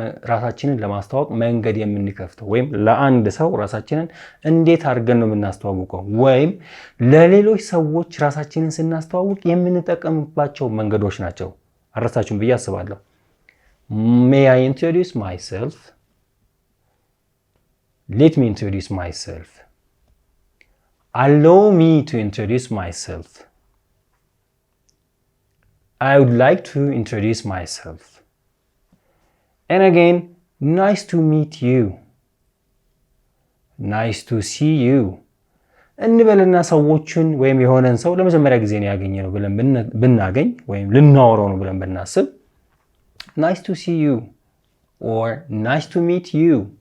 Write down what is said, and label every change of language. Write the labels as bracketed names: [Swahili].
[Amharic] ራሳችንን ለማስተዋወቅ መንገድ የምንከፍተው ወይም ለአንድ ሰው ራሳችንን እንዴት አድርገን ነው የምናስተዋውቀው ወይም ለሌሎች ሰዎች ራሳችንን ስናስተዋውቅ የምንጠቀምባቸው መንገዶች ናቸው። አረሳችሁም ብዬ አስባለሁ። [English] May I introduce myself? Let me introduce myself. Allow me to introduce myself. I would like to introduce myself. and again nice to meet you, nice to see you [Amharic] እንበልና ሰዎችን ወይም የሆነን ሰው ለመጀመሪያ ጊዜ ነው ያገኘነው ብለን ብናገኝ ወይም ልናወራው ነው ብለን ብናስብ [English] nice to see you or nice to meet you